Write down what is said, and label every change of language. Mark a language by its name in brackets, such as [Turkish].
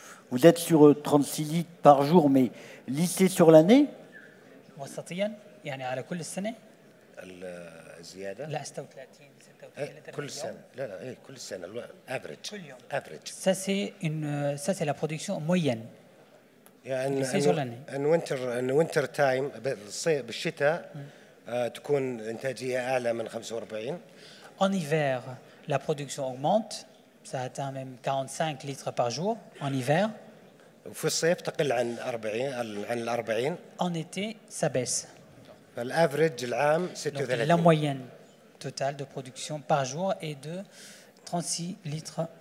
[French] Vous êtes sur 36 litres par jour, mais lissée sur l'année. [Arabic] وسطيا يعني على كل السنة. الزيادة. لا 36 كل سنة. لا إيه كل سنة الافريج. كل يوم. افريج. [French] Ça c'est la production moyenne. [Arabic] يعني [English] ان winter time [Arabic] بالشتاء تكون إنتاجية أعلى من 45. [French] En hiver, la production augmente. Ça atteint même 45 litres par jour en hiver. [Arabic] وفي الصيف تقل عن 40. [French] En été, ça baisse. [Arabic] فالافريج العام 36. [French] La moyenne totale de production par jour est de 36 litres.